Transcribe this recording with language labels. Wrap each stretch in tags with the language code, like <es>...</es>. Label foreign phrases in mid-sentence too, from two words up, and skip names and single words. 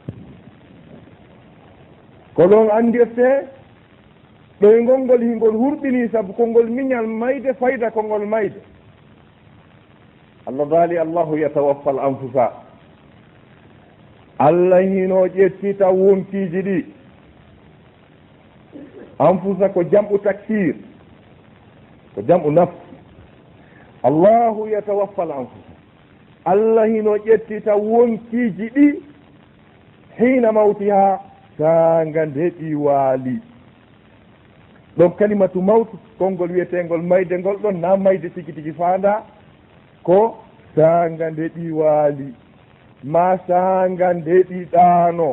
<ff>ko ɗon andirte ɗoygol ngol hingol hurɓini sabu konngol miñal mayde fayda konngol mayde. Allah daali</ff> <ar>الله يتوفى الأنفس.</ar> <ff>Allah hino ƴettita wonkiji ɗi. anfusa ko</ff> <ar>جمع تكسير,</ar> <ff>ko</ff> <ar>جمع نفس. الله يتوفى الأنفس.</ar> <ff>Allah hino ƴettita wonkiji ɗi</ff> <ar>حين موتها</ar> <ff>sanga nde ɗi waali. ɗon</ff> <ar>كلمة موت</ar> <ff>konngol wiyetengol mayde ngol ɗon na mayde tigi tigi faanda ko sanga nde ɗi waali ma sanga nde ɗi ɗaano.</ff>